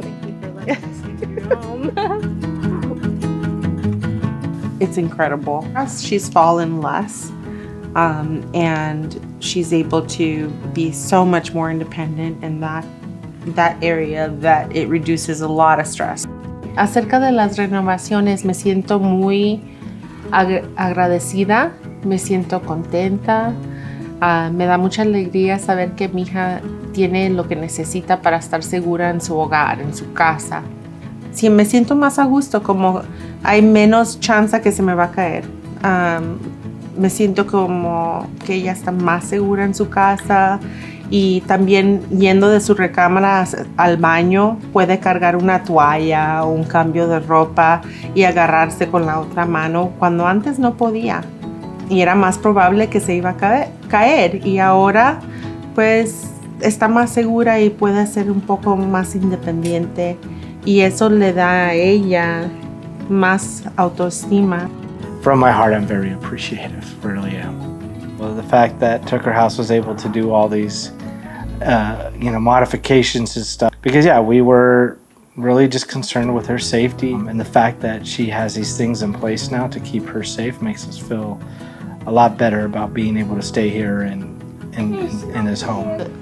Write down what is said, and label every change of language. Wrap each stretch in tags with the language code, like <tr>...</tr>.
<en>Thank you for letting us into your home. It's incredible. She's fallen less, and she's able to be so much more independent in that area that it reduces a lot of stress.</en> <es>Acerca de las renovaciones, me siento muy agradecida, me siento contenta. Me da mucha alegría saber que mi hija tiene lo que necesita para estar segura en su hogar, en su casa. Sí, me siento más a gusto, como hay menos chance que se me va a caer. Me siento como que ella está más segura en su casa, y también yendo de su recámara al baño puede cargar una toalla o un cambio de ropa y agarrarse con la otra mano cuando antes no podía y era más probable que se iba a caer, y ahora pues está más segura y puede ser un poco más independiente, y eso le da a ella más autoestima.</es> <en>From my heart, I'm very appreciative, really am. Well, the fact that Tucker House was able to do all these, modifications and stuff, because we were really just concerned with her safety, and the fact that she has these things in place now to keep her safe makes us feel a lot better about being able to stay here in this home.</en>